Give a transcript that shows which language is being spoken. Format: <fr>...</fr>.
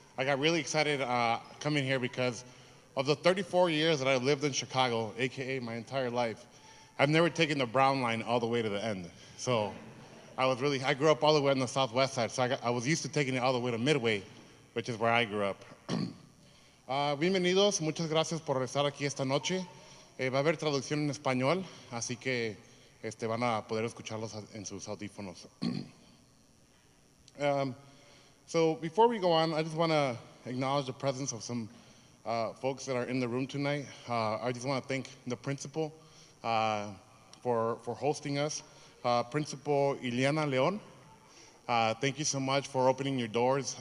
<en>I got really excited coming here because of the 34 years that I've lived in Chicago, AKA my entire life, I've never taken the Brown Line all the way to the end. So I grew up all the way on the southwest side, so I was used to taking it all the way to Midway, which is where I grew up.</en> <es>Bienvenidos, muchas gracias por estar aquí esta noche. Va a haber traducción en español, así que van a poder escucharlos en sus audífonos.</es> <en>So before we go on, I just want to acknowledge the presence of some folks that are in the room tonight. I just want to thank the principal for hosting us. Principal Ileana Leon, thank you so much for opening your doors.</en>